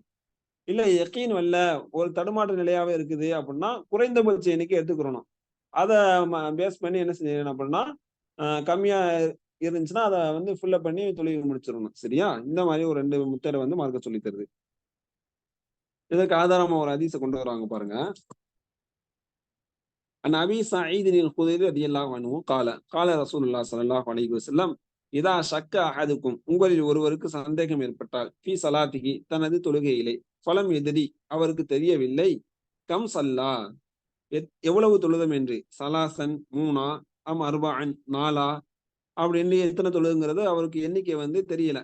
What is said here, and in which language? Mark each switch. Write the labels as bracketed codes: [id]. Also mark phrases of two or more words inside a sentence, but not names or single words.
[ta] இல்ல யக்கீன் வரல, ஒரு தடுமாற்ற நிலையாவே இருக்குது அப்படின்னா குறைந்தபட்ச எண்ணிக்கை எடுத்துக்கிறணும். அதை பேஸ் பண்ணி என்ன செய்யணும் அப்படின்னா கம்மியா இருந்துச்சுன்னா அதை வந்து ஃபுல்லப் பண்ணி தொழுகை முடிச்சிடணும். சரியா? இந்த மாதிரி ஒரு 2 முத்தரை வந்து மார்க்க சொல்லி தருது. இதற்கு ஆதாரமா ஒரு ஹதீஸை கொண்டு வராங்க பாருங்க. [ar] عن أبي سعيد الخدري رضي الله عنه قال قال رسول الله صلى الله عليه وسلم إذا شك أحدكم [ta] உங்களில் ஒருவருக்கு சந்தேகம் ஏற்பட்டால் [ar] في صلاته [ta] தனது தொழுகையிலே [ar] فلم يدر [ta] அவருக்கு தெரியவில்லை [ar] كم صلى [ta] எவ்வளவு தொழுதம் என்று சலாசன் 3ஆ [ar] أم أربعا [ta] 4ஆ அப்படின்னு எத்தனை தொழுதுங்கிறது அவருக்கு எண்ணிக்கை வந்து தெரியல.